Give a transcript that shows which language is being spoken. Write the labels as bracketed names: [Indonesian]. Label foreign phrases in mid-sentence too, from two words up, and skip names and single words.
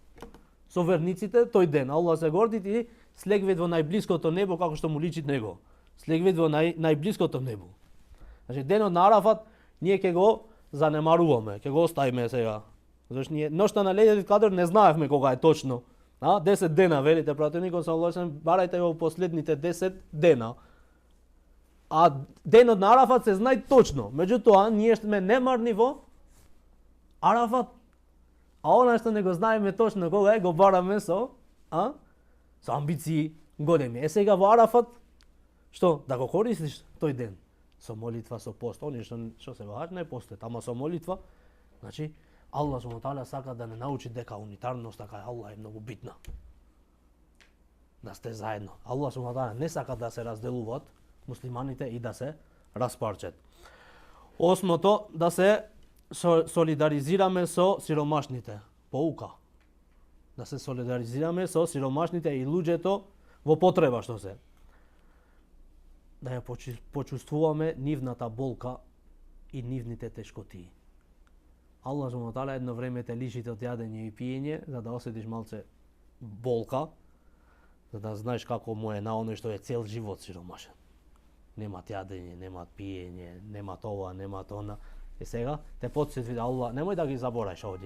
[Macedonian] Со верниците тој ден Аллах се горди и слегвет во најблиското небо како што му личи него. Слегвет во најблиското небо. Значи денот на Арафат ние ќе го занемаруваме, ќе го оставиме сега. Зашто ние ноќта на Лејлатул Кадр не знаевме кога е точно. 10 дена велите пратеникот [Arabic] صلى الله عليه وسلم, [Macedonian] барајте во последните 10 дена. А денот на Арафат се знае точно. Меѓутоа, ние сме немарни во Арафат. А она што не го знаеме точно кога е, го бараме со амбиции големи. Сега во Арафат, што? Да го користиш тој ден. Со молитва, со пост. Они што се во хаџ не постат, ама со молитва. Значи, [Arabic] الله سبحانه تعالى [Macedonian] сака да не научи дека унитарноста кај Аллах е многу битна. Да сте заедно. [Arabic] الله سبحانه تعالى [Macedonian] не сака да се разделуваат муслиманите и да се распарчат. Осмото, да се солидаризираме со сиромашните. Pouka. Да се солидаризираме со сиромашните и луѓето во потреба што се. Да ја почувствуваме нивната болка и нивните тешкотии. [Arabic] الله سبحانه وتعالى [Macedonian] едно време те лишите од јадење и пиење, за да осетиш малце болка, за да знаеш како му е на оној што е цел живот сиромашен. Немат јадење, немат пиење, немат ова, немат она. И сега те потсети да Аллах, немој да ги забораиш овде.